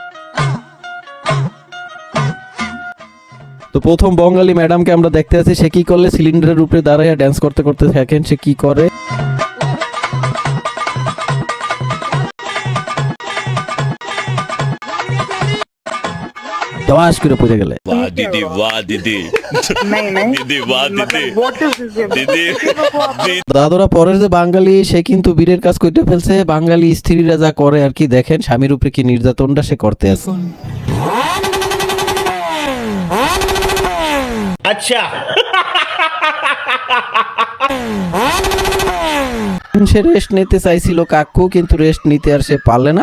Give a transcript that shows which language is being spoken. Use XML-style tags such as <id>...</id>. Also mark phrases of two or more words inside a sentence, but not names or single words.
<bn>তো প্রথম বঙ্গালী ম্যাডামকে আমরা দেখতে আছি, সে কি করলে সিলিন্ডারের উপরে দাঁড়াইয়া ড্যান্স করতে করতে থাকেন। সে কি করে दवाश করে পড়ে গেলে।</bn> <hi>वाह दीदी नहीं दीदी वाह दीदी</hi> <en>what is this</en> <hi>दीदी</hi> <bn>দাদুরা পরের যে বাঙালি, সে কিন্তু বীরের কাজ করতে ফেলছে। বাঙালি স্ত্রীরা যা করে আর কি, দেখেন স্বামীর উপরে কি নির্যাতনটা সে করতে আছে। আচ্ছা সে রেস্ট নিতে চাইছিল কাকু, কিন্তু রেস্ট নিতে আর সে পারলে না।</bn>